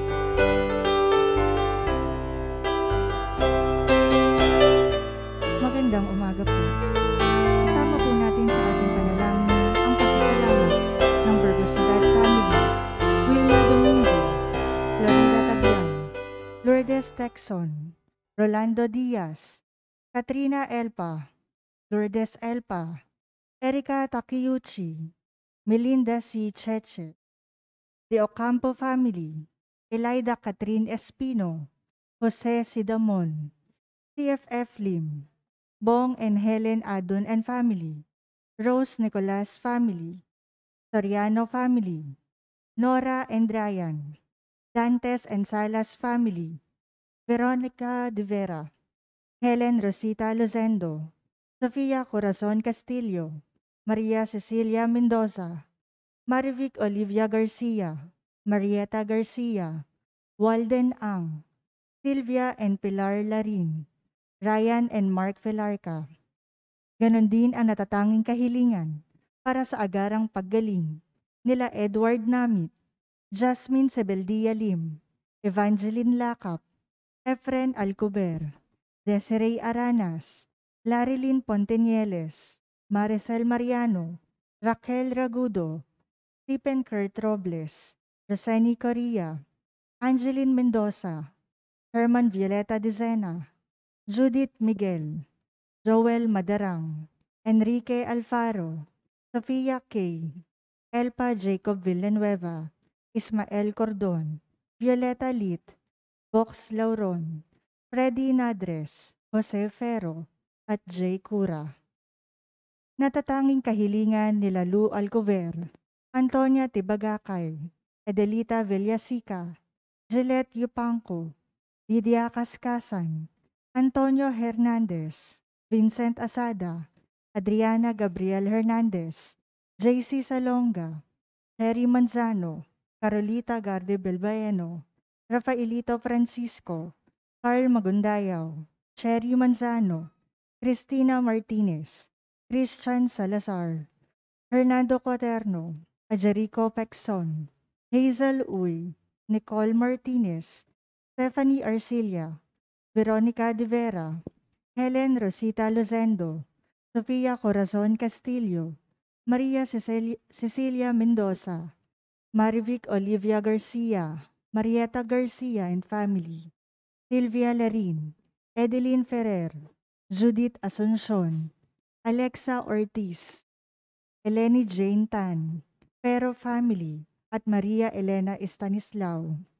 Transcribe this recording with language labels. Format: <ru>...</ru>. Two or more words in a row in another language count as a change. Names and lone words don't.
<tl>Magandang umaga po. Kasama po natin sa ating panalangin ang pasasalamat ng Burgosidad Family, Wilma Domingo, Florida Tabiang, Lourdes Texon, Rolando Diaz, Katrina Elpa, Lourdes Elpa, Erika Takiyuchi, Melinda C. Cheche, The Ocampo Family, Elida Catherine Espino, Jose Sidamon, TFF Lim, Bong and Helen Adon and family, Rose Nicolas family, Soriano family, Nora and Ryan, Dantes and Salas family, Veronica de Vera, Helen Rosita Lozendo, Sofia Corazon Castillo, Maria Cecilia Mendoza, Marivic Olivia Garcia, Marieta Garcia, Walden Ang, Silvia and Pilar Larin, Ryan and Mark Velarca. Ganon din ang natatanging kahilingan para sa agarang paggaling nila Edward Namit, Jasmine Sebeldia Lim, Evangeline Lakap, Efren Alcober, Desiree Aranas, Larilyn Pontenieles, Maricel Mariano, Raquel Ragudo, Stephen Kurt Robles, Roseni Correa, Angeline Mendoza, Herman Violeta Dezena, Judith Miguel, Joel Madarang, Enrique Alfaro, Sofia K., Elpa Jacob Villanueva, Ismael Cordon, Violeta Lit, Box Lauron, Freddy Nadres, Jose Ferro, at J. Cura. Natatanging kahilingan nila Lou Alcover, Antonia Tibagakay, Edelita Villasica, Gillette Yupanco, Lydia Kaskasan, Antonio Hernandez, Vincent Asada, Adriana Gabriel Hernandez, JC Salonga, Harry Manzano, Carolita Garde Belbaeno, Rafaelito Francisco, Carl Magundayaw, Cherry Manzano, Cristina Martinez, Christian Salazar, Hernando Quaterno, Ajerico Pexon, Hazel Uy, Nicole Martinez, Stephanie Arcilia, Veronica de Vera, Helen Rosita Lozendo, Sofia Corazon Castillo, Maria Cecilia Mendoza, Marivic Olivia Garcia, Marieta Garcia and family, Silvia Larin, Edeline Ferrer, Judith Asuncion, Alexa Ortiz, Eleni Jane Tan, Pero family, at Maria Elena Estanislao.</tl>